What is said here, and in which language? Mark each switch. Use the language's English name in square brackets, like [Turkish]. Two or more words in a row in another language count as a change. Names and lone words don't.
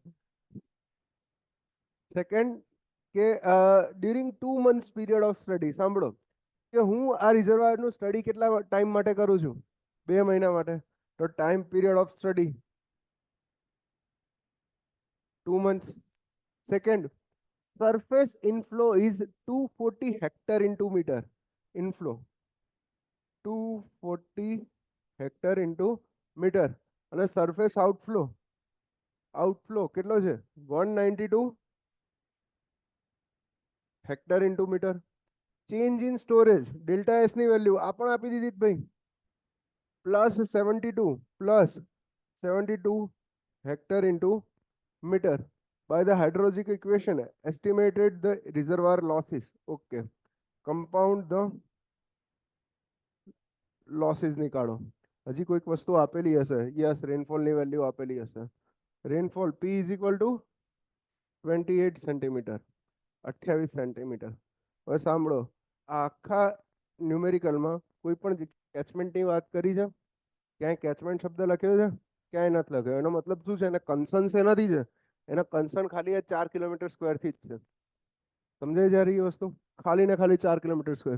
[English] સેકન્ડ કે during 2 months period of study. [Gujarati] સાંભળો કે હું આ રિઝર્વાયરનું સ્ટડી કેટલા ટાઈમ માટે કરું છું? 2 મહિના માટે. તો [English] time period of study 2 months. Second, surface inflow is 240 hectare into meter. Inflow 240 hectare into meter. [Gujarati] અને [English] surface outflow [Gujarati] કેટલો છે 192 [English] hectare into meter. change in storage delta S [Gujarati] ની વેલ્યુ આ પણ આપી દીધી ભાઈ, [English] +72 hectare into meter. by the hydrologic equation estimated the reservoir losses. Okay, compound the losses [Gujarati] નીકાળો. હજી કોઈક વસ્તુ આપેલી હશે. યસ, રેનફોલ ની વેલ્યુ આપેલી હશે. [English] rainfall P is equal to 28 centimetre, 28 centimetre. [Gujarati] હવે સાંભળો, આ આખા ન્યુમેરિકલમાં કોઈ પણ કેચમેન્ટની વાત કરી છે? ક્યાંય કેચમેન્ટ શબ્દ લખ્યો છે? ક્યાંય નથી લખ્યો. એનો મતલબ શું છે? એને કન્સર્ન શેનાથી છે? એના કન્સર્ન ખાલી 4 કિલોમીટર સ્ક્વેરથી જ છે. સમજાય જ્યારે એ વસ્તુ ખાલી ને ખાલી [English] 4 kilometre square.